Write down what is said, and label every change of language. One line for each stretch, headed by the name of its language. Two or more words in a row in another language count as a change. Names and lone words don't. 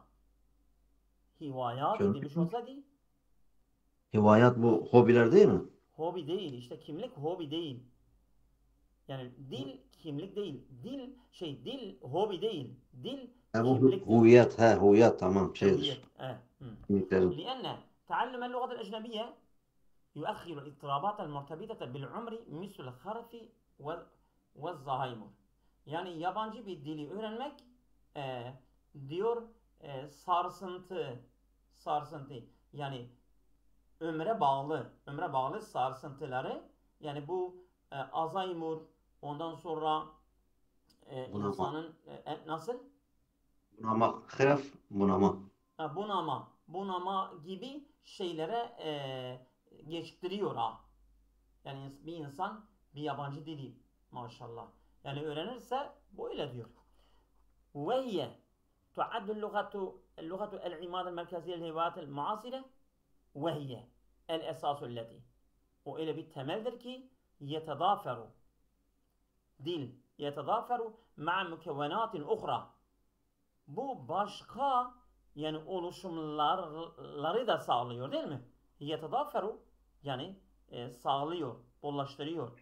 Turkish: Hivayat demiş olsa değil. Hivayat bu hobiler değil mi? Hobi değil. İşte kimlik hobi değil. Yani dil kimlik değil. Dil hobi değil. Dil kimlik. Huviyet. Huviyet tamam. Şeydir.
Arabic: لأن تعلم اللغة الأجنبية يؤخر الاضطرابات المرتبطة بالعمر مثل الخرف والزهايمر.
Turkish: Yani yabancı bir dili öğrenmek diyor sarsıntı yani ömre bağlı sarsıntıları yani bu Alzheimer ondan sonra insanın nasıl? Bunama gibi şeylere geçtiriyor ha. Yani bir insan bir yabancı dili maşallah. Yani öğrenirse böyle diyor.
Arabic: وهي تعد اللغة العماد المركزية للهوايات المعاصرة وهي الأساس التي
Turkish: o öyle bir temeldir ki
Arabic: يتضافر مع مكونات أخرى
Turkish: bu başka yani oluşumları da sağlıyor değil mi? Yetadaferu yani sağlıyor, bollaştırıyor.